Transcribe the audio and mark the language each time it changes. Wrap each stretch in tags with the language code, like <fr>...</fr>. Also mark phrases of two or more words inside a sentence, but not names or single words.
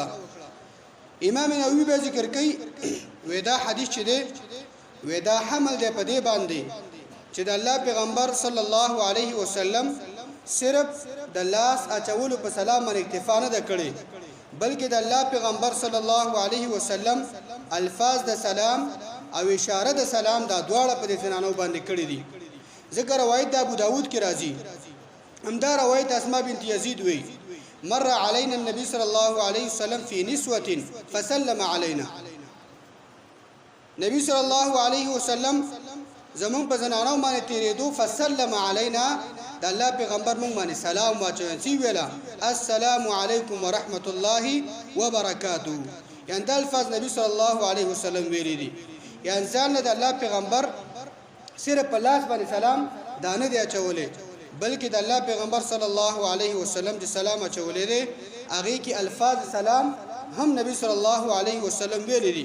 <ps>امام نووي به ذکر کوي، وی دا حدیث چې دی وی دا حمل دی په دې باندې چې د الله پیغمبر</ps> <ar>صلی الله علیه وسلم</ar> <ps>صرف د لاس اچولو په سلام باندې اکتفا نه ده کړې، بلکې د الله پیغمبر</ps> <ar>صلی الله علیه وسلم</ar> <ps>الفاظ د سلام او اشاره د سلام دا دواړه په دې زنانو باندې کړې دي. ځکه روایت د ابو داود کې راځي. همدا روایت</ps> <ar>اسماء بنت یزید وی مر علينا النبي صلى الله عليه وسلم في نسوة فسلم علينا،</ar> <ps>نبی</ps> <ar>صلی الله علیه وسلم</ar> <ps>زمون په زنانو باندې تیرېدو.</ps> <ar>فسلم علينا،</ar> <ps>د الله پیغمبر مونږ باندې سلام واچوي، سی ویلا</ps> <ar>السلام علیکم ورحمت الله وبرکاته.</ar> <ps>یعنی دا الفاظ نبی</ps> <ar>صلی الله علیه وسلم</ar> <ps>ویلي دي. یعنی ځان له د الله پیغمبر صرف په لاس باندې سلام دا نه دی اچولی، بلکې د الله پیغمبر</ps> <ar>صلی الله علیه وسلم</ar> <ps>چې سلام اچولی دی هغې کې الفاظ سلام هم نبی</ps> <ar>صلی الله علیه وسلم</ar> <ps>ویلي دي.</ps>